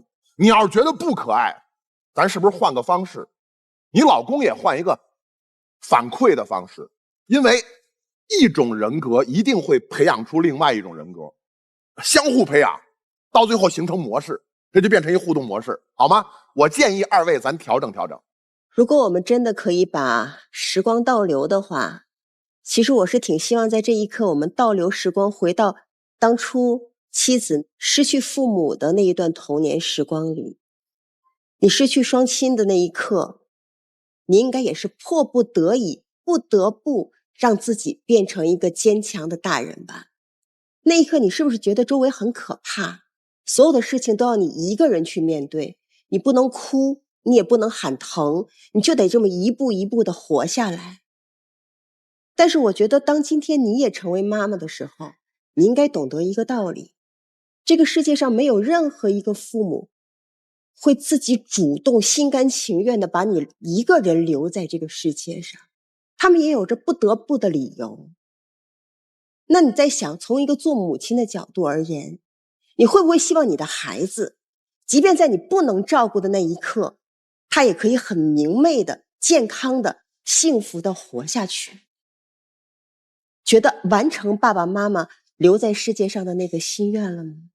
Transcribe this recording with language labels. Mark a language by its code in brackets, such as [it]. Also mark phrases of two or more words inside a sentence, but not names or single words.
[zh] 你要是覺得不可愛，咱是不是換個方式？你老公也換一個反饋的方式，因為一種人格一定會培養出另外一種人格，相互培養，到最後形成模式，這就變成一互動模式，好嗎？我建議二位咱調整調整。如果我們真的可以把时光倒流的话，其實我是挺希望在這一刻我們倒流時光，回到當初妻子失去父母的那一段童年時光裡。你失去雙親的那一刻，你應該也是迫不得已，不得不讓自己變成一個堅強的大人吧。那一刻你是不是覺得周圍很可怕？所有的事情都要你一個人去面對，你不能哭，你也不能喊疼，你就得這麼一步一步的活下來。但是我覺得當今天你也成為媽媽的時候，你應該懂得一個道理，這個世界上沒有任何一個父母會自己主動心甘情願的把你一個人留在這個世界上，他們也有着不得不的理由。那你在想，從一個做母親的角度而言，你會不會希望你的孩子，即便在你不能照顧的那一刻，他也可以很明媚的、健康的、幸福的活下去，覺得完成爸爸媽媽留在世界上的那個心願了吗？